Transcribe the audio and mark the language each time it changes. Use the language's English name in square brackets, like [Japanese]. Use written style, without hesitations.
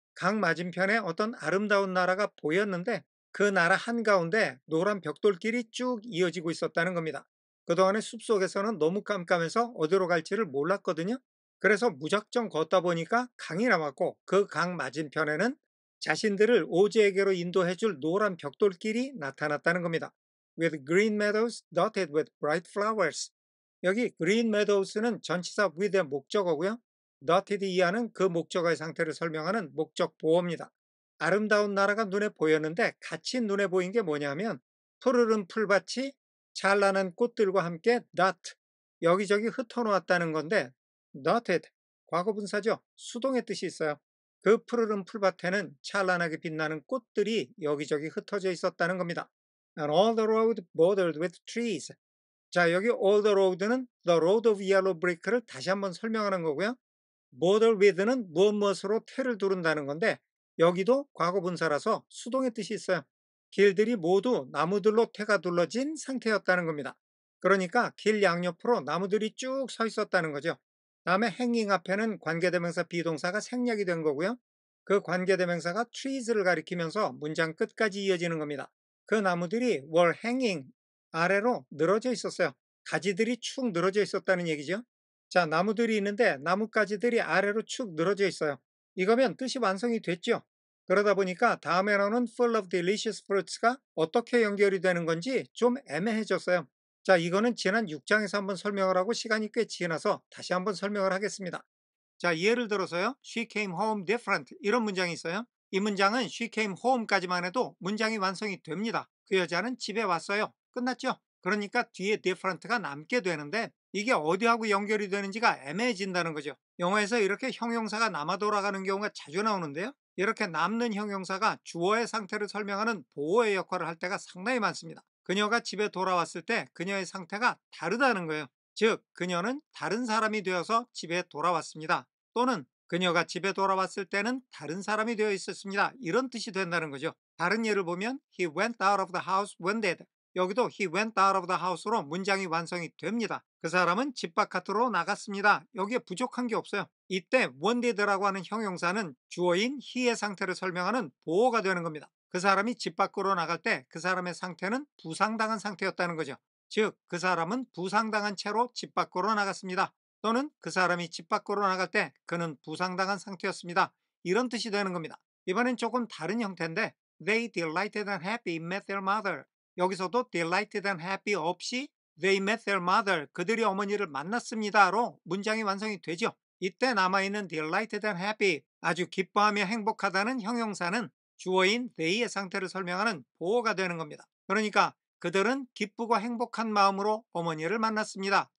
[Korean] 강 맞은편에 어떤 아름다운 나라가 보였는데 그 나라 한가운데 노란 벽돌길이 쭉 이어지고 있었다는 겁니다. 그동안에 숲속에서는 너무 깜깜해서 어디로 갈지를 몰랐거든요. 그래서 무작정 걷다 보니까 강이 나왔고 그 강 맞은편에는 자신들을 오즈에게로 인도해줄 노란 벽돌길이 나타났다는 겁니다. [English] With green meadows dotted with bright flowers. [Korean] 여기 green meadows는 전치사 with의 목적어고요. dotted 이하는 그 목적어의 상태를 설명하는 목적 보어입니다. 아름다운 나라가 눈에 보였는데 같이 눈에 보인 게 뭐냐면 푸르른 풀밭이 찬란한 꽃들과 함께 dot, 여기저기 흩어놓았다는 건데 dotted, 과거분사죠. 수동의 뜻이 있어요. 그 푸르른 풀밭에는 찬란하게 빛나는 꽃들이 여기저기 흩어져 있었다는 겁니다. [English] And all the road bordered with trees. [Korean] 자, 여기 all the road는 the road of yellow brick를 다시 한번 설명하는 거고요. border with는 무엇으로 태를 두른다는 건데 여기도 과거분사라서 수동의 뜻이 있어요. 길들이 모두 나무들로 태가 둘러진 상태였다는 겁니다. 그러니까 길 양옆으로 나무들이 쭉 서 있었다는 거죠. 다음에 hanging 앞에는 관계대명사 비동사가 생략이 된 거고요. 그 관계대명사가 trees를 가리키면서 문장 끝까지 이어지는 겁니다. 그 나무들이 were hanging, 아래로 늘어져 있었어요. 가지들이 축 늘어져 있었다는 얘기죠. 자, 나무들이 있는데 나뭇가지들이 아래로 축 늘어져 있어요. 이거면 뜻이 완성이 됐죠. 그러다 보니까 다음에 나오는 [English] full of delicious fruits [Korean] 가 어떻게 연결이 되는 건지 좀 애매해졌어요. 자, 이거는 지난 6장에서 한번 설명을 하고 시간이 꽤 지나서 다시 한번 설명을 하겠습니다. 자, 예를 들어서요. [English] She came home different, 이런 문장이 있어요. [Korean] 이 문장은 [English] she came home [Korean] 까지만 해도 문장이 완성이 됩니다. 그 여자는 집에 왔어요. 끝났죠? 그러니까 뒤에 different가 남게 되는데 이게 어디하고 연결이 되는지가 애매해진다는 거죠. 영어에서 이렇게 형용사가 남아 돌아가는 경우가 자주 나오는데요. 이렇게 남는 형용사가 주어의 상태를 설명하는 보어의 역할을 할 때가 상당히 많습니다. 그녀가 집에 돌아왔을 때 그녀의 상태가 다르다는 거예요. 즉, 그녀는 다른 사람이 되어서 집에 돌아왔습니다. 또는 그녀가 집에 돌아왔을 때는 다른 사람이 되어 있었습니다. 이런 뜻이 된다는 거죠. [English] 다른 예를 보면 He went out of the house when dead. [Korean] 여기도 [English] he went out of the house로 [Korean] 문장이 완성이 됩니다. 그 사람은 집 바깥으로 나갔습니다. 여기에 부족한 게 없어요. 이때 when did라고 하는 형용사는 주어인 he의 상태를 설명하는 보어가 되는 겁니다. 그 사람이 집 밖으로 나갈 때 그 사람의 상태는 부상당한 상태였다는 거죠. 즉, 그 사람은 부상당한 채로 집 밖으로 나갔습니다. 또는 그 사람이 집 밖으로 나갈 때 그는 부상당한 상태였습니다. 이런 뜻이 되는 겁니다. 이번엔 조금 다른 형태인데 [English] They delighted and happy met their mother. [Korean] 여기서도 delighted and happy 없이 [English] they met their mother, [Korean] 그들이 어머니를 만났습니다로 문장이 완성이 되죠. 이때 남아있는 delighted and happy, 아주 기뻐하며 행복하다는 형용사는 주어인 they의 상태를 설명하는 보어가 되는 겁니다. 그러니까 그들은 기쁘고 행복한 마음으로 어머니를 만났습니다.